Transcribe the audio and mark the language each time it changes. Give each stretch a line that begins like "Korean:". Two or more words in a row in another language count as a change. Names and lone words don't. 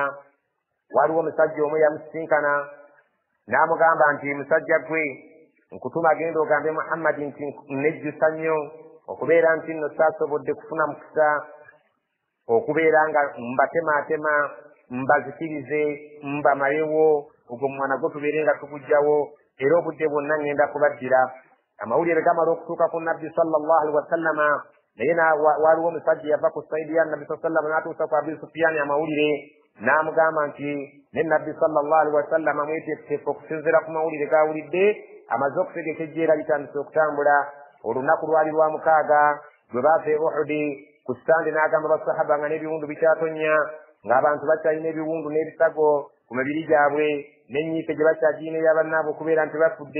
Ganda: Waliwo omusajja omu yamusisinkana n'amugamba nti musajja gwe nkutuma genda ogambe Muhammadi nti nejjusa nnyo okubeera nti nno saasobodde kufuna mukisa okubeera nga mbatemaatema mbazikirize mbamalewo ogwo mwana gwo tubeere nga tugujjawo, era obudde bwonna ngenda kubaddira. Amawulire gamala okutuuka ku nabbi
Arabic: صلى الله عليه وسلم,
Ganda: naye waliwo omusajja yava ku saidi ya nabbi
Arabic: صلى الله عليه وسلم
Ganda: n'atuusa ku Abu Sufyaani amawulire n'amugamba nti ne nabbi
Arabic: صلى الله عليه وسلم
Ganda: mweteefu okusinziira ku mawulire gawulidde, amaze okutegeka ejjeera litandise okutambula. Olunaku lwali lwa 6 gwe baava e Uhudi, ku sitande n'agamba basahaba nga n'ebiwundu bikyatonya, ng'abantu bakyalina ebiwundu n'ebisago ku mibiri gyabwe, n'ennyiike gye bakyagirina ey'abannaabwe okubeera nti bafudde.